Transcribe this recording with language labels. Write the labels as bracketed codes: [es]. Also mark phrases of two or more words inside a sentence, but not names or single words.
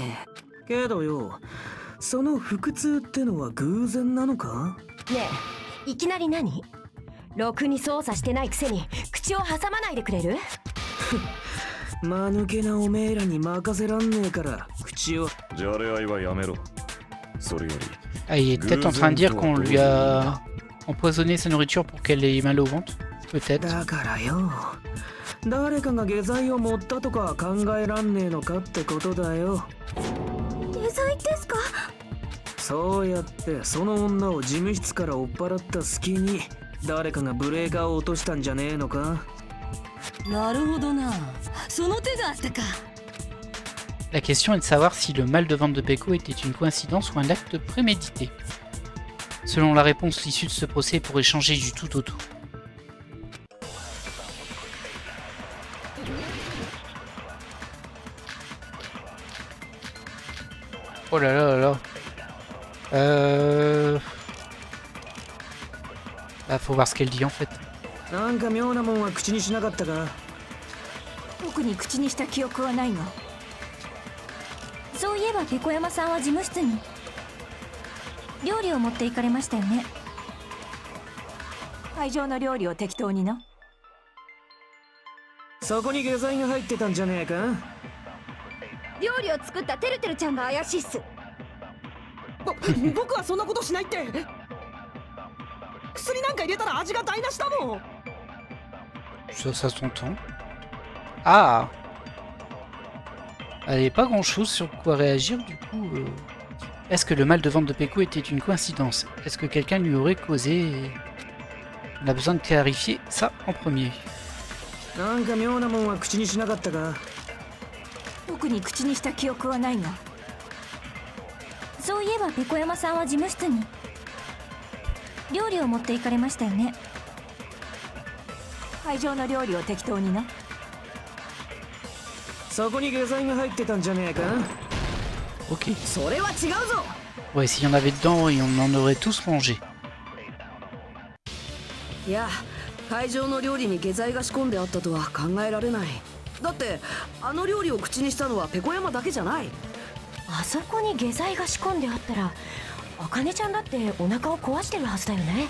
[ja] けどよ、その腹痛ってのは偶然なのか？ねえ、いきなり何？ろくに操作してないくせに口を挟まないでくれる？間抜けなおめえらに任せらんねえから口を。じゃれ合いはやめろ。それより。 [fr] Ah, il est peut-être en train de dire qu'on lui a empoisonné sa nourriture pour qu'elle ait mal au ventre. Peut-être. [ja] だからよ、誰かが下剤を持ったとか考えらんねえのかってことだよ。下剤ですか？そうやってその女を事務室から追っ払った隙に誰かがブレーカーを落としたんじゃねえのか？なるほどな、その手があったか。 [fr] La question est de savoir si le mal de ventre de Peko était une coïncidence ou un acte prémédité. Selon la réponse, l'issue de ce procès pourrait changer du tout au tout. Oh là là là là. Bah, faut voir ce qu'elle dit en fait. [ja] なんか妙なもんは口にしなかったか？特に口にした記憶はないが。そういえばペコ山さんは事務室に料理を持って行かれましたよね。会場の料理を適当にな。そこに下剤が入ってたんじゃねえか？料理を作ったてるてるちゃんが怪しいっす。僕はそんなことしないって。薬なんか入れたら味が台無しだもん。 [fr] Ça s'entend. Ah! Allez, pas grand chose sur quoi réagir du coup. Est-ce que le mal de ventre de Peko était une coïncidence? Est-ce que quelqu'un lui aurait causé? On a besoin de clarifier ça en premier. [ja] なんか妙なもんは口にしなかったか？特に口にした記憶はないが。そういえばペコ山さんは事務室に料理を持って行かれましたよね。会場の料理を適当にな。そこに下剤が入ってたんじゃねえか？ Ok. それは違うぞ。 [fr] Ouais, s'il y en avait dedans, et on en aurait tous mangé. [ja] いや、会場の料理に下剤が仕込んであったとは考えられない。だってあの料理を口にしたのはペコ山だけじゃない。あそこに下剤が仕込んであったら、あかねちゃんだってお腹を壊してるはずだよね。